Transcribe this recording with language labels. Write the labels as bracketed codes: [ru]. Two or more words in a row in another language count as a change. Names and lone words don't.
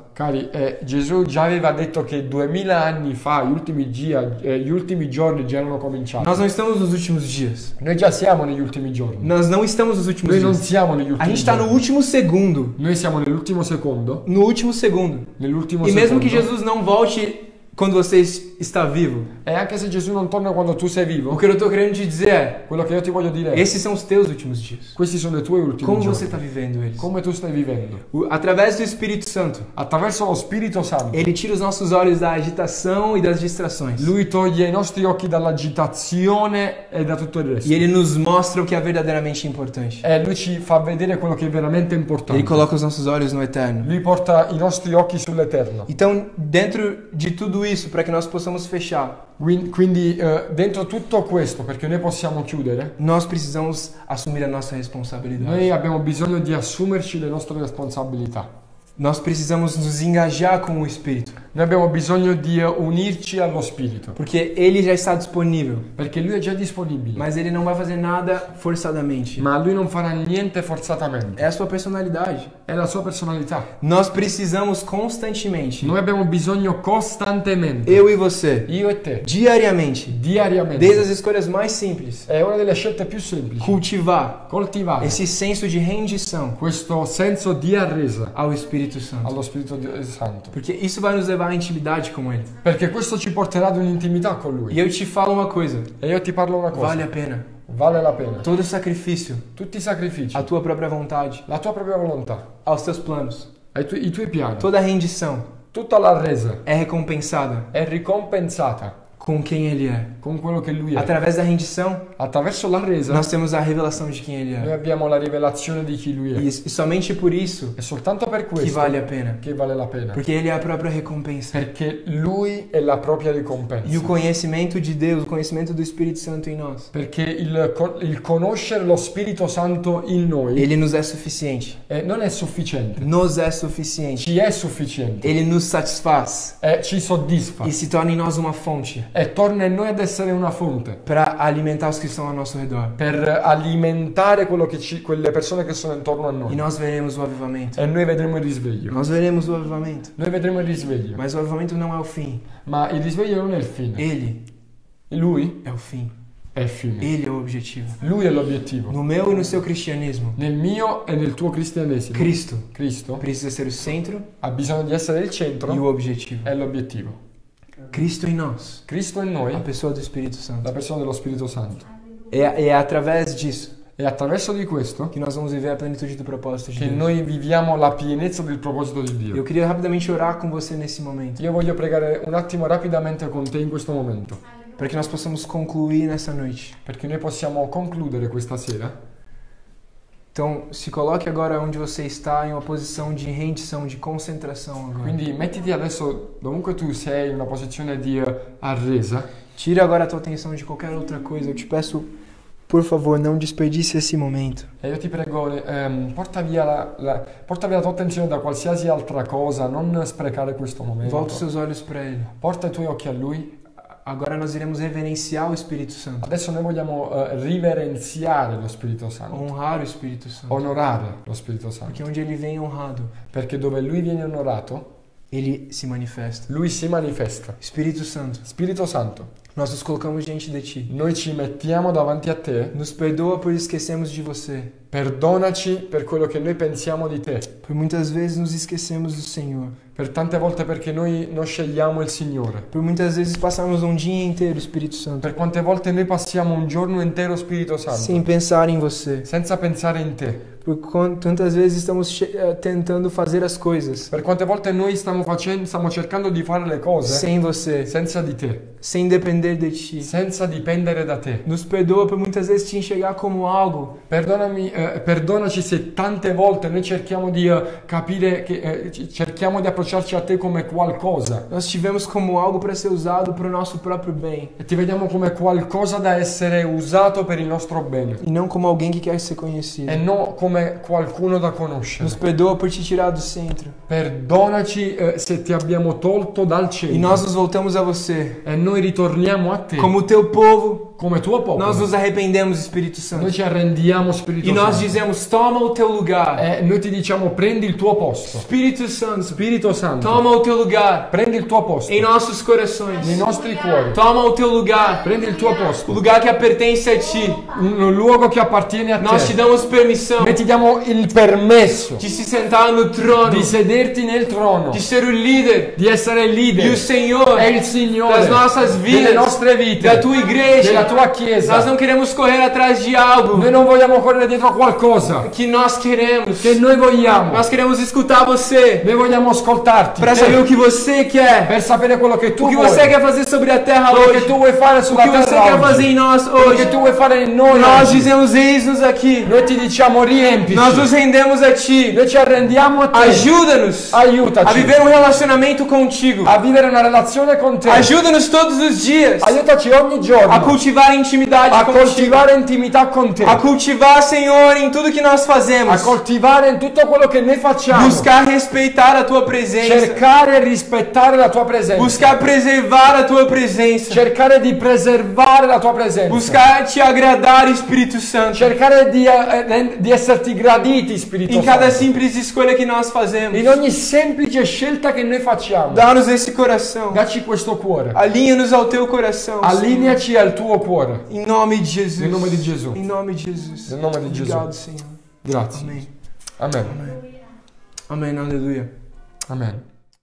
[it] Cari, Gesù già aveva detto che 2000 anni fa, gli ultimi giorni già erano cominciati. [pt] Nós não estamos nos últimos dias. [it] Noi già siamo negli ultimi giorni. [pt] Nós não estamos nos últimos [it] Noi non [pt] dias. [it] siamo negli [pt] A [it] ultimi [pt] gente está no [it] giorni. [pt] último segundo. [it] Noi siamo nell'ultimo secondo. [pt] No último segundo. [it] Nell'ultimo [pt] E mesmo [it] secondo. [pt] que Jesus não volte quando você está vivo, [it] E anche se Gesù non torna quando tu sei [pt] o [it] vivo, [pt] que eu estou querendo te dizer é: [it] quello che io ti voglio dire è, [pt] esses são os teus últimos dias. [it] questi sono i tuoi ultimi [pt] Como [it] giorni. [pt] você está vivendo eles? [it] Come tu stai vivendo. [pt] Através do Espírito Santo, [it] Attraverso lo Spirito Santo. [pt] ele tira os nossos olhos da agitação e das distrações. [it] Lui toglie i nostri occhi dall'agitazione e da tutto il resto. [pt] E ele nos mostra o que é verdadeiramente importante. [it] E lui ci fa vedere quello che è veramente importante. [pt] Ele coloca os nossos olhos no eterno. [it] Lui porta i nostri occhi sull'eterno. [pt] Então, dentro de tudo isso, para que nós possamos fechar, [it] Quindi dentro tutto questo, perché noi possiamo chiudere, [pt] nós precisamos assumir a nossa responsabilidade. [it] noi abbiamo bisogno di assumerci le nostre responsabilità. [pt] Nós precisamos nos engajar com o Espírito, [it] Noi abbiamo bisogno di unirci allo Spirito, [pt] porque Ele já está disponível, [it] perché Lui è già disponibile, [pt] mas Ele não vai fazer nada forçadamente. [it] ma Lui non farà niente forzatamente. [pt] É a sua personalidade. [it] È la sua personalità. [pt] Nós precisamos constantemente, [it] Noi abbiamo bisogno costantemente, [pt] eu e você, [it] io e te, [pt] diariamente, [it] diariamente. [pt] desde as escolhas mais simples, [it] È una delle scelte più semplici. [pt] cultivar [it] Coltivare [pt] esse senso de rendição [it] questo senso di arresa [pt] ao Espírito Santo. [it] allo Spirito Santo, [pt] Porque isso vai nos levar à intimidade com Ele. [it] perché questo ci porterà ad un'intimità con Lui. [pt] E eu te falo uma coisa, [it] E io ti parlo una cosa, [pt] vale a pena. [it] vale la pena. [pt] Todo sacrifício, [it] Tutti i sacrifici, [pt] a tua própria vontade, [it] la tua propria volontà, [pt] aos teus planos, [it] i tuoi piani, [pt] toda rendição [it] tutta la resa [pt] é recompensada [it] è ricompensata [pt] com quem Ele é. [it] con quello che Lui è. [pt] Através da rendição, [it] Attraverso la resa [pt] nós temos a revelação de quem Ele [it] noi [pt] é. [it] abbiamo la rivelazione di chi Lui è. [pt] E somente por isso [it] È soltanto per [pt] que [it] questo [pt] vale a pena. [it] che vale la pena. [pt] Porque Ele é a própria recompensa. [it] Perché Lui è la propria [pt] E o [it] ricompensa. [pt] conhecimento de Deus, o conhecimento do Espírito Santo em nós, [it] Perché il conoscere lo Spirito Santo in noi [pt] Ele nos é suficiente. [it] non è sufficiente. [pt] Nos é suficiente. [it] Ci è sufficiente. [pt] Ele nos satisfaz [it] Ci soddisfa. [pt] e se torna em nós uma fonte [it] E torna in noi ad essere una fonte [pt] para alimentar os que estão ao nosso redor. [it] per alimentare quelle persone che sono intorno a [pt] E [it] noi. [pt] nós veremos o avivamento. [it] E noi vedremo il risveglio. [pt] Nós veremos o avivamento. [it] Noi vedremo il risveglio. [pt] Mas o avivamento não é o fim. [it] Ma il risveglio non è il fine. [pt] Ele [it] Lui [pt] é o fim. [it] è il fine. [pt] Ele é o objetivo. [it] Lui è l'obiettivo. [pt] No meu e no seu cristianismo, [it] Nel mio e nel tuo cristianesimo, [pt] Cristo precisa ser o centro [it] ha bisogno di essere il [pt] e o [it] centro [pt] objetivo. [it] e l'obiettivo. [pt] Cristo em nós, [it] Cristo in [pt] a [it] noi, [pt] pessoa do Espírito [it] la [pt] Santo. [it] persona dello Spirito Santo. [pt] É através disso [it] E attraverso di questo [pt] que nós vamos viver a plenitude do propósito de [it] che [pt] Deus. [it] noi viviamo la pienezza del proposito di [pt] Eu [it] Dio. [pt] queria rapidamente orar com você nesse momento, [it] Io voglio pregare un attimo rapidamente con te in questo momento, [pt] para que nós possamos concluir nessa noite. [it] perché noi possiamo concludere questa sera. [pt] Então, se coloque agora onde você está em uma posição de rendição, de concentração agora. [it] Quindi mettiti adesso, dovunque tu sei, in una posizione di arresa. [pt] Tira agora a tua atenção de qualquer outra coisa. Eu te peço, por favor, não desperdice esse momento. [it] E io ti prego, porta via la tua attenzione da qualsiasi altra cosa, non sprecare questo momento. [pt] Volta os seus olhos para Ele. [it] Porta i tuoi occhi a Lui. [pt] Agora nós iremos reverenciar o Espírito Santo. [it] Adesso noi vogliamo riverenziare lo Spirito Santo, [pt] Honrar o Espírito Santo. [it] onorare lo Spirito Santo, [pt] Porque onde Ele vem honrado, [it] perché dove Lui viene onorato, [pt] Ele se manifesta. [it] Lui si manifesta. [pt] Espírito Santo, [it] Spirito Santo, [pt] nós nos colocamos diante de Ti. [it] noi ci mettiamo davanti a te, [pt] Nos perdoa por esquecermos de você. [it] perdonaci per quello che noi pensiamo di te, [pt] Por muitas vezes nos esquecemos do Senhor. [it] per tante volte perché noi non scegliamo il Signore, [pt] Por muitas vezes passamos um dia inteiro, Espírito Santo, [it] per quante volte noi passiamo un giorno intero Spirito Santo, [pt] sem pensar em você. [it] senza pensare in te, [pt] Por tantas vezes estamos tentando fazer as coisas [it] per quante volte noi stiamo cercando di fare le cose [pt] sem você, [it] senza di te, [pt] sem depender de Ti. [it] senza dipendere da te. [pt] Nos perdoa por muitas vezes te enxergar como algo [it] Perdonaci se tante volte noi cerchiamo di capire che cerchiamo di approcciarci a te come qualcosa [pt] nós tivemos como algo para ser usado para o nosso próprio bem [it] e ti vediamo come qualcosa da essere usato per il nostro bene [pt] e não como alguém que quer ser conhecido. [it] e non come qualcuno da conoscere. [pt] Nos perdoa por te tirar do centro [it] Perdonaci se ti abbiamo tolto dal [pt] e [it] centro [pt] nós nos voltamos a você. [it] e noi ritorniamo a te [pt] Como teu povo, [it] come tuo popolo. [pt] nós nos arrependemos, Espírito [it] Noi [pt] Santo. [it] ci arrendiamo, Spirito [pt] E nós [it] Santo. [pt] dizemos: toma o teu lugar. [it] E noi ti diciamo prendi il tuo posto. [pt] Espírito Santo, [it] Spirito Santo, [pt] toma o teu lugar [it] prendi il tuo posto [pt] em nossos corações. [it] nei nostri cuori. [pt] Toma o teu lugar, [it] Prendi il tuo [pt] o [it] posto, [pt] lugar que pertence a ti. [it] un luogo che appartiene a [pt] Nós te [it] te. [pt] damos permissão [it] Noi ti diamo il permesso [pt] de se sentar no trono, [it] di sederti nel trono, [pt] de ser o líder [it] di essere il [pt] e o [it] leader [pt] Senhor [it] e il Signore [pt] das nossas [it] delle [pt] vidas, [it] nostre vite, [pt] da tua igreja. [it] della tua [pt] Nós [it] chiesa. [pt] não queremos correr atrás de algo [it] Noi non vogliamo correre dietro a qualcosa [pt] que nós queremos. [it] che noi vogliamo. [pt] Nós queremos escutar você. [it] Noi vogliamo ascoltare ascoltarti, [pt] para saber o que você quer, [it] per sapere quello che tu [pt] o que [it] vuoi, [pt] você quer fazer sobre a terra [it] quello che [pt] hoje, [it] tu vuoi fare [pt] o [it] sulla [pt] que você [it] terra [pt] quer [it] oggi, [pt] fazer em nós [it] quello che [pt] hoje. [it] tu vuoi fare in noi [pt] Nós [it] oggi. [pt] dizemos: eis-nos aqui. [it] Noi ti diciamo riempici, [pt] Nós nos rendemos a Ti. [it] noi ci arrendiamo a te, [pt] Ajuda-nos a [it] aiutaci [pt] viver um relacionamento contigo. [it] a vivere una relazione con te, [pt] Ajuda-nos todos os dias [it] aiutaci ogni giorno [pt] a cultivar intimidade [it] a [pt] contigo. [it] coltivare intimità con te, [pt] A cultivar, Senhor, em tudo que nós [it] a [pt] fazemos. [it] coltivare in tutto quello che noi facciamo, [pt] Buscar respeitar a Tua presença. [it] cercare e rispettare la tua presenza, [pt] Buscar preservar a Tua presença. [it] cercare di preservare la tua presenza, [pt] Buscar Te agradar, Espírito Santo. [it] cercare di esserti graditi, Spirito [pt] Em cada [it] Santo, [pt] simples escolha que nós fazemos. [it] in ogni semplice scelta che noi facciamo. [pt] Dá-nos esse coração. [it] Dacci questo cuore, [pt] Alinha-nos ao Teu coração. Senhor. [it] allineaci al tuo cuore, [pt] Em nome de Jesus. [it] nel nome di Gesù, [pt] Em nome de Jesus. [it] nel nome di Gesù. [pt] Obrigado, Senhor. [it] Grazie. [pt] Amém. [it] Amen. [pt] Amém. Aleluia. [it] Amen.